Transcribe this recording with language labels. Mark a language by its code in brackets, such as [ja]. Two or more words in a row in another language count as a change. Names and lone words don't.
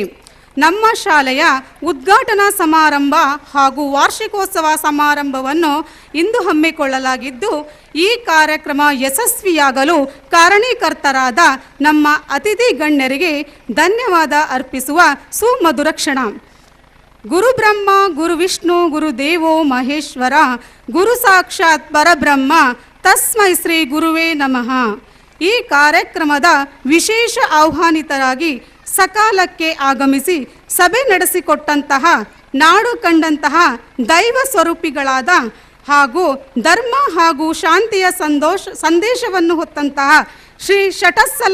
[kn] ನಮ್ಮ ಶಾಲೆಯ ಉದ್ಘಾಟನಾ ಸಮಾರಂಭ ಹಾಗೂ ವಾರ್ಷಿಕೋತ್ಸವ ಸಮಾರಂಭವನ್ನು ಇಂದು ಹಮ್ಮಿಕೊಳ್ಳಲಾಗಿದ್ದು, ಈ ಕಾರ್ಯಕ್ರಮ ಯಶಸ್ವಿಯಾಗಲು ಕಾರಣೀಕರ್ತರಾದ ನಮ್ಮ ಅತಿಥಿ ಗಣ್ಯರಿಗೆ ಧನ್ಯವಾದ ಅರ್ಪಿಸುವ ಸುಮಧುರ ಕ್ಷಣ. [sa] ಗುರು ಬ್ರಹ್ಮ ಗುರು ವಿಷ್ಣು ಗುರು ದೇವೋ ಮಹೇಶ್ವರ, ಗುರು ಸಾಕ್ಷಾತ್ ಪರಬ್ರಹ್ಮ, ತಸ್ಮೈ ಶ್ರೀ ಗುರುವೇ ನಮಃ. [kn] ಈ ಕಾರ್ಯಕ್ರಮದ ವಿಶೇಷ ಆಹ್ವಾನಿತರಾಗಿ ಸಕಾಲಕ್ಕೆ ಆಗಮಿಸಿ ಸಭೆ ನಡೆಸಿಕೊಟ್ಟಂತಹ, ನಾಡು ಕಂಡಂತಹ ದೈವ ಸ್ವರೂಪಿಗಳಾದ ಹಾಗೂ ಧರ್ಮ ಹಾಗೂ ಶಾಂತಿಯ ಸಂದೇಶವನ್ನು ಹೊತ್ತಂತಹ ಶ್ರೀ ಶಟಸ್ಥಲ